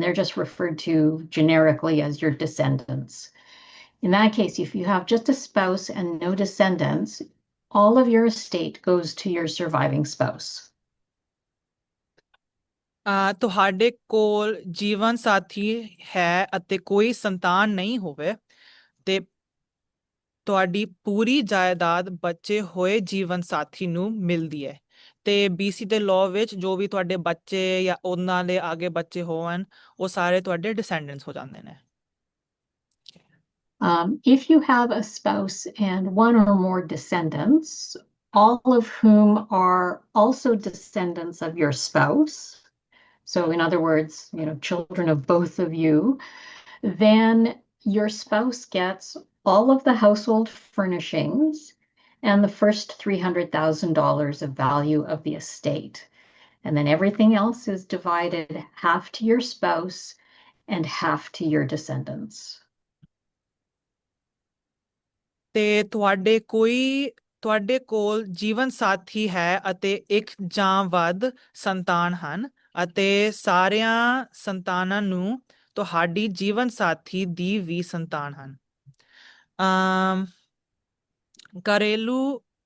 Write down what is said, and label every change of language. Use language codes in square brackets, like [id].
[en] They're just referred to generically as your descendants. In that case, if you have just a spouse and no descendants, all of your estate goes to your surviving spouse. [pa] ਤੁਹਾਡੇ ਕੋਲ ਜੀਵਨ ਸਾਥੀ ਹੈ ਅਤੇ ਕੋਈ ਸੰਤਾਨ ਨਹੀਂ ਹੋਵੇ ਤੇ ਤੁਹਾਡੀ ਪੂਰੀ ਜਾਇਦਾਦ ਬਚੇ ਹੋਏ ਜੀਵਨ ਸਾਥੀ ਨੂੰ ਮਿਲਦੀ ਹੈ ਤੇ BC ਦੇ ਲਾਅ ਵਿੱਚ ਜੋ ਵੀ ਤੁਹਾਡੇ ਬੱਚੇ ਜਾਂ ਉਹਨਾਂ ਦੇ ਅੱਗੇ ਬੱਚੇ ਹੋਣ ਉਹ ਸਾਰੇ ਤੁਹਾਡੇ ਡਿਸੈਂਡੈਂਟਸ ਹੋ ਜਾਂਦੇ ਨੇ [en] If you have a spouse and one or more descendants, all of whom are also descendants of your spouse, so in other words, children of both of you, then your spouse gets all of the household furnishings and the first $300,000 of value of the estate. And then everything else is divided half to your spouse and half to your descendants. [pa] ਤੇ ਤੁਹਾਡੇ ਕੋਲ ਜੀਵਨ ਸਾਥੀ ਹੈ ਅਤੇ ਇੱਕ ਜਾਂ ਵੱਧ ਸੰਤਾਨ ਹਨ ਅਤੇ ਸਾਰਿਆਂ ਸੰਤਾਨਾਂ ਨੂੰ ਤੁਹਾਡੀ ਜੀਵਨ ਸਾਥੀ ਦੀ ਵੀ ਸੰਤਾਨ ਹਨ ਘਰੇਲੂ